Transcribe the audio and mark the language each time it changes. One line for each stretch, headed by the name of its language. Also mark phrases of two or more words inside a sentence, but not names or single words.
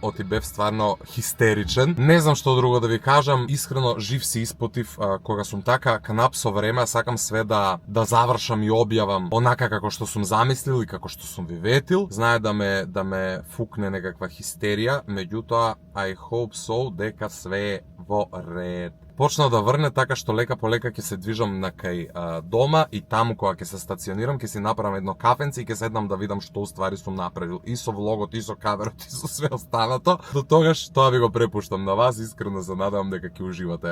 Macedonian: Оти бев стварно хистеричен. Не знам што друго да ви кажам. Искрено жив се испотив кога сум така кнап со време, сакам све да завршам и објавам онака како што сум замислил и како што сум ви ветил. Знае да ме фукне некаква хистерија, меѓутоа
English: I hope so
Macedonian: дека све е во ред. Почна да врне така што лека по лека ќе се движам на кај дома и таму кога ќе се стационирам ќе си направам едно кафенце и ќе седнам да видам што уствари сум направил и со влогот и со каверот и со све останато. До тогаш тоа ви го препуштам на вас, искрено се надевам дека ќе уживате.